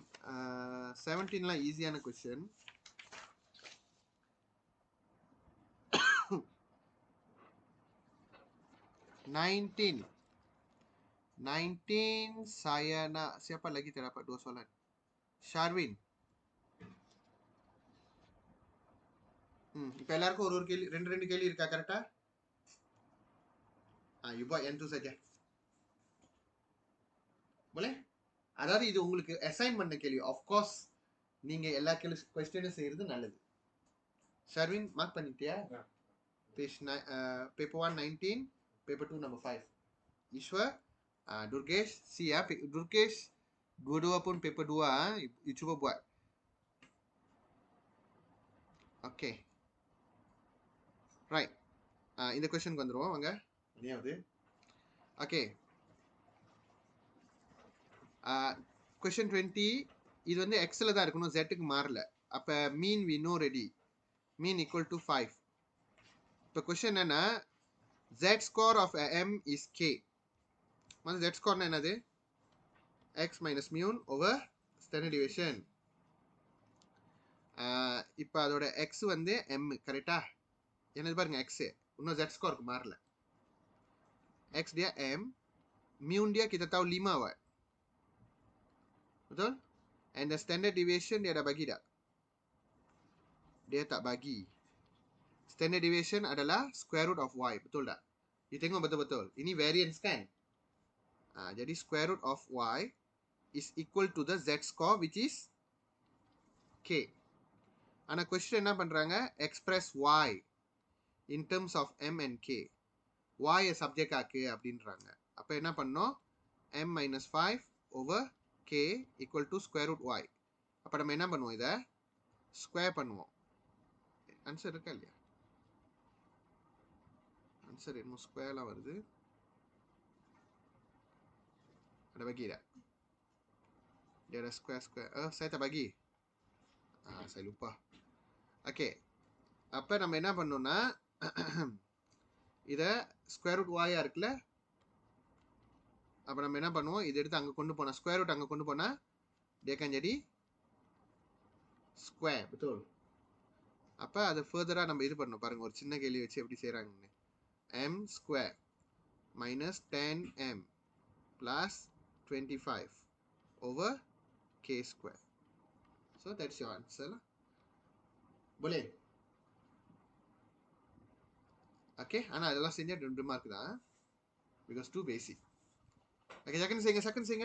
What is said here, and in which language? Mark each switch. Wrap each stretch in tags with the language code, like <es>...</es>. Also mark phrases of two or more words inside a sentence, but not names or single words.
<en>17 la easy-ஆன question. 19.</en> <ms>19 saya nak, siapa lagi terdapat 2 soalan? Sharwin.</ms> <ta>இப்போ எல்லாருக்கும் ஒரு கேள்வி, ரெண்டு கேள்வி இருக்கா கரெக்டா?</ta> <ms>you buat yang tu saja. boleh?</ms> <ta>அதாவது இது உங்களுக்கு அசைன் பண்ண கேள்வி.</ta> <en>of course</en> <ta>நீங்க எல்லா क्वेश्चनும் செய்யறது நல்லது. ஷர்வின் மார்க் பண்ணிட்டியா?</ta> <en>page paper</en> <ta>1 19,</ta> <en>paper 2 number 5.</en> <ta>ஈஸ்வர்,</ta> <en>Durgesh, see ya.</en> <ms>Durgesh, dua-dua pun paper 2 you cuba buat.</ms> <en>Okay. Right.</en> <ta>இந்த கொஸ்டினுக்கு வந்துருவோம் வாங்க. இனியாவது. Okay. Question 20 இது வந்து xல தான் இருக்கணும், zக்கு மாறல.</ta> <en>அப்ப mean we know ready. Mean equal to 5. இப்ப question என்னன்னா z score of m is k.</en> <ta>வந்து</ta> <en>z score</en> <ta>என்னது?</ta> <en>x minus mu over standard deviation.</en> <ta>இப்ப அதோட x வந்து m கரெக்டா? என்னது பாருங்க x இன்னும்</ta> <en>z score</en> <ta>மாறல.</ta> <ms>X dia M, mu dia kita tahu 5 wat. Betul?</ms> <en>And the standard deviation</en> <ms>dia dah bagi tak? Dia tak bagi. Standard deviation adalah</ms> <en>square root of y.</en> <ms>Betul tak?</ms> <en>You</en> <ms>tengok betul-betul. Ini</ms> <en>variance</en> <ms>kan? Jadi</ms> <en>square root of y is equal to the z score which is k.</en> <ta>ஆனா question என்ன பண்றாங்க?</ta> <en>Express y in terms of m and k.</en> <ta>y subject ஆக்கு அப்படின்றாங்க. அப்ப என்ன பண்ணோம்?</ta> <en>m minus 5 over k equal to square root y.</en> <ta>அப்ப நம்ம என்ன பண்ணுவோம்? இதை ஸ்கொயர் பண்ணுவோம். ஆன்சர் இருக்கா இல்லையா? ஆன்சர் என்னமோ ஸ்கொயர்லாம் வருது.</ta> <ms>ada bagi tak? Dia ada square. Saya tak bagi. Saya lupa.</ms> <en>Okay.</en> <ta>அப்ப நம்ம என்ன பண்ணோம்னா இதை</ta> <en>square root</en> <ta>y இருக்குல்ல, அப்ப நம்ம என்ன பண்ணுவோம்? இதை எடுத்து அங்க கொண்டு போனா,</ta> <en>square root</en> <ta>அங்க கொண்டு போனா</ta> <ms>dia akan jadi square. betul?</ms> <ta>அப்ப அதை ஃபர்தரா நம்ம இது பண்ணணும். பாருங்க ஒரு சின்ன கேள்வி வச்சு எப்படி செய்றாங்கன்னு.</ta> <en>m square minus 10m plus 25 over k square. So that's your answer lah.</en> <ms>Boleh?</ms> <ta>Okay, ஆனா அதெல்லாம் செஞ்சா 2 மார்க் தான்.</ta> <en>Because too basic. Okay, second செய்யுங்க.</en>